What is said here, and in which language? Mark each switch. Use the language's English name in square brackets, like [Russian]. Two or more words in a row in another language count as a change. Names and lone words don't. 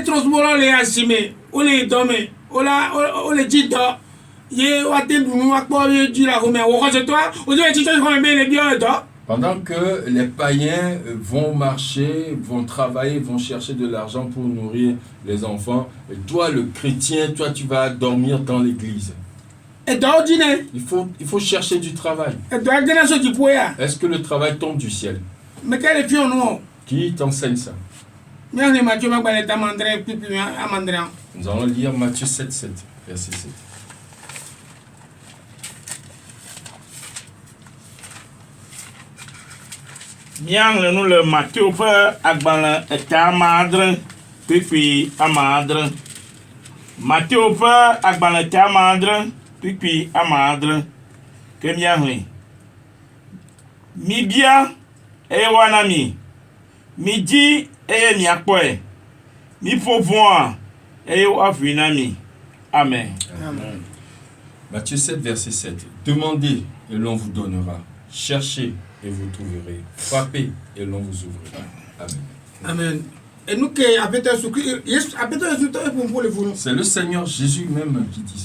[French] Pendant que les païens vont marcher, vont travailler, vont chercher de l'argent pour nourrir les enfants, et toi le chrétien, toi tu vas dormir dans l'église. Il faut chercher du travail. Est-ce que le travail tombe du ciel? Qui t'enseigne ça? Nous allons lire Matthieu 7, 7, verset 7. [Ewe] Miaŋle nu le Matthieu ƒe agbalẽ eta amadre kpekpe amadre. Matthieu ƒe agbalẽ eta amadre kpekpe amadre. Ke miaŋle. Mi bia eye woana mi. Mi di eye miakpɔe. Mi ƒo vɔa eye woaʋui na mi. Amen. Amen. [French] Matthieu 7, verset 7. Demandez et l'on vous donnera. Cherchez et vous trouverez. Frappez et l'on vous ouvrira. Amen. Amen. Et nous qui C'est le Seigneur Jésus même qui dit ça.